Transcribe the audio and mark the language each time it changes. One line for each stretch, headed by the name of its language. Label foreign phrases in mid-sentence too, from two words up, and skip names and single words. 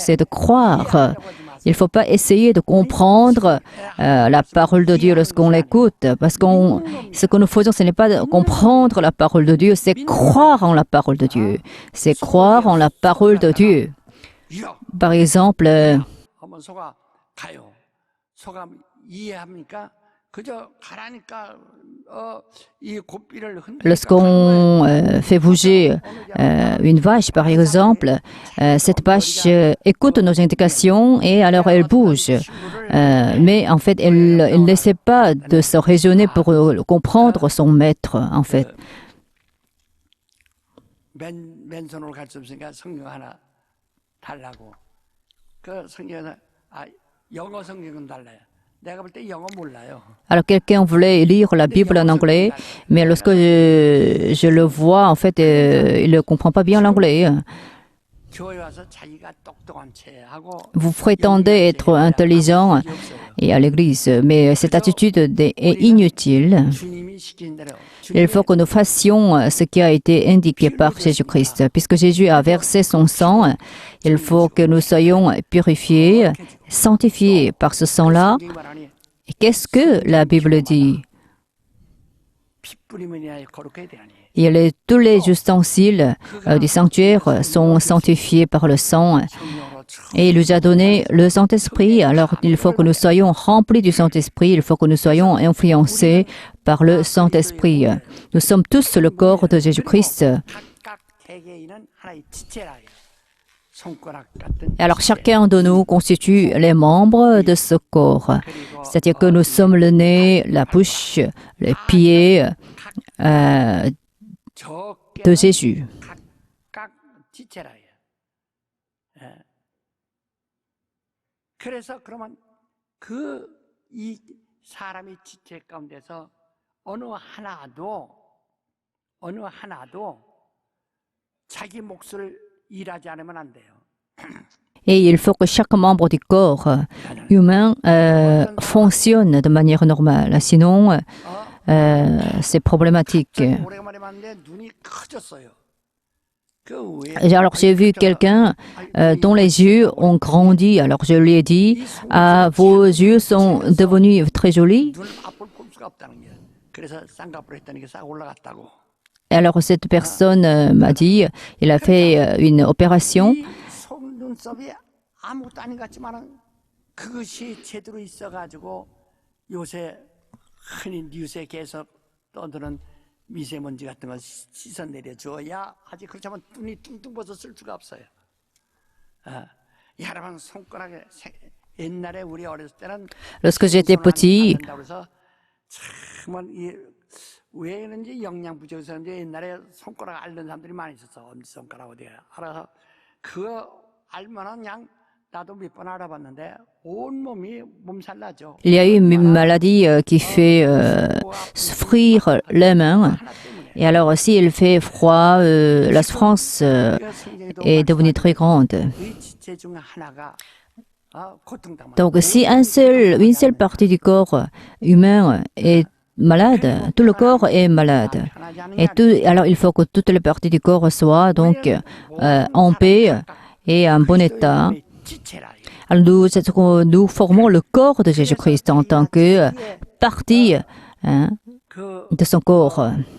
French: C'est de croire. Il ne faut pas essayer de comprendre la parole de Dieu lorsqu'on l'écoute, parce que ce que nous faisons, ce n'est pas de comprendre la parole de Dieu, c'est croire en la parole de Dieu. C'est croire en la parole de Dieu. Par exemple,
Korean: 한번 소가 가요. 소가 이해합니까? 그저 가라니까 이 고삐를 흔들니까
French: lorsqu'on fait bouger une vache, par exemple, cette vache écoute nos indications et alors elle bouge. Mais en fait, elle n'essaie pas de se raisonner pour comprendre son maître, en fait.
Korean: 맨손으로 갈 수 없으니까 성경 하나 달라고. 그 성경에서 영어 성경은 달라요. 내가 볼 때 영어 몰라요.
French: Alors quelqu'un voulait lire la Bible en anglais, mais lorsque je le vois, en fait, il ne comprend pas bien l'anglais.
Korean: 교회 와서 자기가 똑똑한 체 하고
French: Vous prétendez être intelligent et à l'église, mais cette attitude est inutile.
Korean: 주님이 시킨 대로
French: Il faut que nous fassions ce qui a été indiqué par Jésus-Christ. Puisque Jésus a versé son sang, il faut que nous soyons purifiés, sanctifiés par ce sang-là. Et qu'est-ce que la Bible dit?
Korean: 피 뿌리면이야 거룩해야 되나니.
French: Tous les ustensiles du sanctuaire sont sanctifiés par le sang. Et il nous a donné le Saint-Esprit. Alors, il faut que nous soyons remplis du Saint-Esprit. Il faut que nous soyons influencés par le Saint-Esprit. Nous sommes tous le corps de Jésus-Christ.
Korean: 각각 개개인은 하나의 지체라. 손가락 같은
French: Alors, chacun de nous constitue les membres de ce corps. C'est-à-dire que nous sommes le nez, la bouche, les pieds de Jésus.
Korean: 각각 지체라. 그래서 그러면 이 사람의 지체 가운데서 어느 하나도 자기 몫을 일하지 않으면 안 돼요.
French: Et il faut que chaque membre du corps humain fonctionne de manière normale. Sinon, c'est problématique.
Korean: 오래간만에 봤는데 눈이 커졌어요.
French: Alors, j'ai vu quelqu'un dont les yeux ont grandi. Alors, je lui ai dit, vos yeux sont devenus très jolis.
Korean: 눈을 앞을 볼 수가 없다는 게. 그래서 쌍꺼풀 했더니 이게 싹 올라갔다고.
French: Alors, cette personne m'a dit, il a fait une opération.
Korean: 이 속눈썹이 아무것도 아닌 것 같지만은 그것이 제대로 있어가지고 요새 흔히 뉴스에 계속 떠드는 미세먼지 같은 거 씻어 내려줘야 하지. 그렇지 않으면 눈이 뚱뚱 벗어 쓸 수가 없어요. 여러분 손가락에 옛날에 우리 어렸을 때는
French: Lorsque j'étais petit,
Korean: 그래서 정말 왜 그런지 영양 부족해서 그런지 옛날에 손가락 앓는 사람들이 많이 있었어. 엄지손가락 어디에 알아서 그거 알면은 그냥 나도 몇 번 알아봤는데 온 몸이 몸살 나죠.
French: il y a eu une maladie qui fait souffrir les mains. Et alors, s'il fait froid, la souffrance est devenue très grande.
Korean: 이 지체 중 하나가 고통당한.
French: Donc, si une seule partie du corps humain est malade, tout le corps est malade. Alors, il faut que toutes les parties du corps soient donc en paix et en bon état. Alors, nous formons le corps de Jésus-Christ en tant que partie de son corps.